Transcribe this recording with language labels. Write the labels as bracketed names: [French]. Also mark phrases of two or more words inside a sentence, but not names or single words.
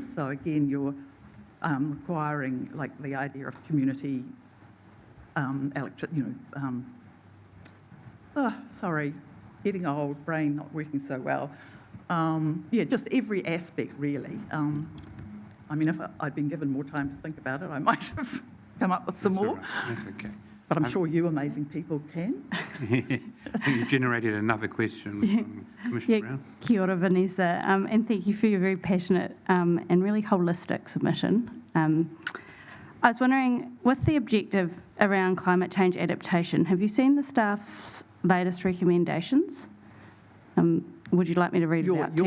[English] So again, you're requiring, like, the idea of community sorry, getting old, brain not working so well. Yeah, just every aspect, really. I mean, if I'd been given more time to think about it, I might have come up with some That's all more. right. That's okay. But I'm sure you amazing people can. You generated another question from Commissioner Brown. [Māori] Kia ora, [English] Vanessa, and thank you for your very passionate and really holistic submission. I was wondering, with the objective around climate change adaptation, have you seen the staff's latest recommendations? Would you like me to read it out to you?